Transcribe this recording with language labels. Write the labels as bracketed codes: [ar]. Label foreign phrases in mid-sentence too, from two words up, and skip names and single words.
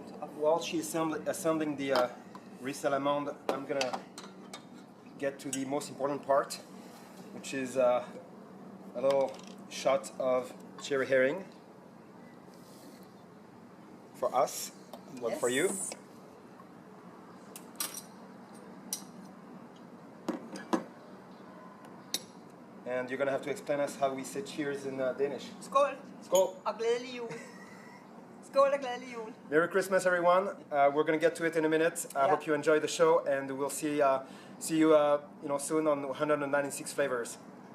[en] While she's assembling the Risalamande, I'm gonna get to the most important part, which is a little shot of cherry herring for us, one for you. And you're gonna have to explain us how we say cheers in Danish. [da] Skål! Skål! Og glædelig jul! Skål og glædelig jul! [en] Merry Christmas, everyone! We're gonna get to it in a minute. I hope you enjoy the show, and we'll see you, soon on 196 flavors.